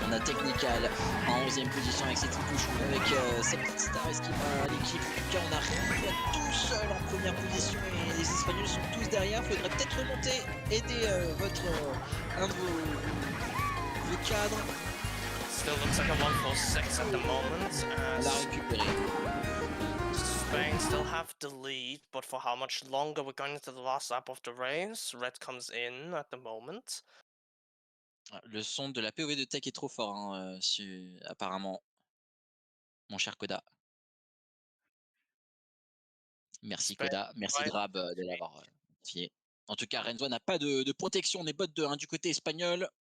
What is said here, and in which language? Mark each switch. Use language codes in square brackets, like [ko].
[fr] On a Technical en 11e position avec ses petites touches, avec sa petite star esquive à l'équipe. En tout cas, on arrive tout seul en première position et les Espagnols sont tous derrière. Faudrait peut-être remonter, aider un de vos cadres. [en] Still looks like a 1-4-6 at the moment. [fr] On l'a récupéré. [en] Spain still have the lead, but for how much longer? We're going into the last lap of the race. Red comes in at the moment. [fr] Le son de la POV de Tech est trop fort, hein, apparemment, mon cher Koda. Merci [en] Spain [fr] Koda, merci [en] right. [fr] Drab de l'avoir notifié. En tout cas, Renzo n'a pas de protection, on est bot 2 du côté espagnol.